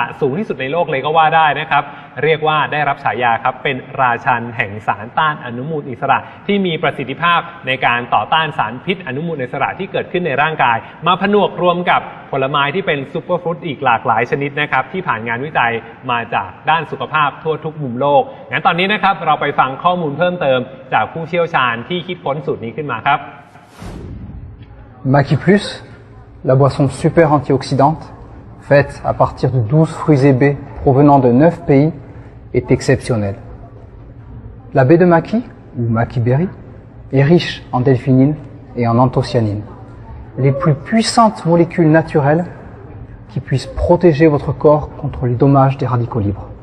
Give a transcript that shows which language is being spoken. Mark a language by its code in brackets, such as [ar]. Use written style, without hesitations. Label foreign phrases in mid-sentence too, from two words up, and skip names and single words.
[th] สูงที่สุดในโลกเลยก็ว่าได้นะครับเรียกว่าได้รับฉายาครับเป็นราชันแห่งสารต้านอนุมูลอิสระที่มีประสิทธิภาพในการต่อต้านสารพิษอนุมูลอิสระที่เกิดขึ้นในร่างกายมาผนวกรวมกับผลไม้ที่เป็นซูเปอร์ฟรุตอีกหลากหลายชนิดนะครับที่ผ่านงานวิจัยมาจากด้านสุขภาพทั่วทุกมุมโลกงั้นตอนนี้นะครับเราไปฟังข้อมูลเพิ่มเติมจากผู้เชี่ยวชาญที่คิดค้นสูตรนี้ขึ้นมาครับ [fr] Maki Plus, la boisson super antioxydante faite à partir de 12 fruits et baies provenant de 9 pays est exceptionnelle. La baie de Maki, ou Maki Berry, est riche en delphinine et en anthocyanine.Les plus puissantes molécules naturelles qui puissent protéger votre corps contre les dommages des radicaux libres.